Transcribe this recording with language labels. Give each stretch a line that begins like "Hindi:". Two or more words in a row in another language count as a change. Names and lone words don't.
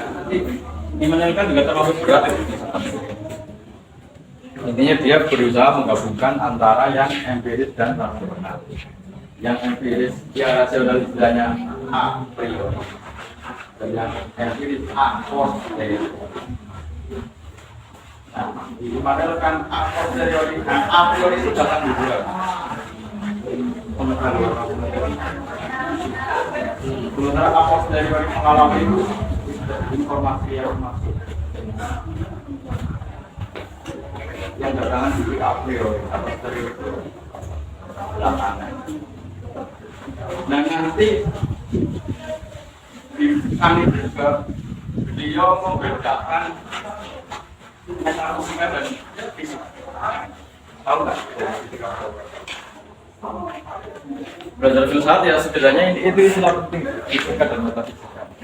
Indonesian: Nanti dimanualkan juga terlalu berat ya. Intinya dia berusaha menggabungkan antara yang empiris dan rasional. Yang empiris, ya rasional istilahnya
Latin: a priori.
Indonesian: Dan yang empiris
Latin: a posteriori.
Indonesian: Nah, di mana kan
Latin: a posteriori, a priori
Indonesian: itu datang di bulan. Sementara
Latin: a posteriori
Indonesian: mengalami informasi yang masuk. Yang datang di
Latin: a priori, a posteriori
Indonesian: itu belakangan. Nah nanti di kami juga beliau membedakan metafisika dan fisika. Tahu nggak? Belajar filsafat ya setidaknya itu istilah penting fisika dan metafisika.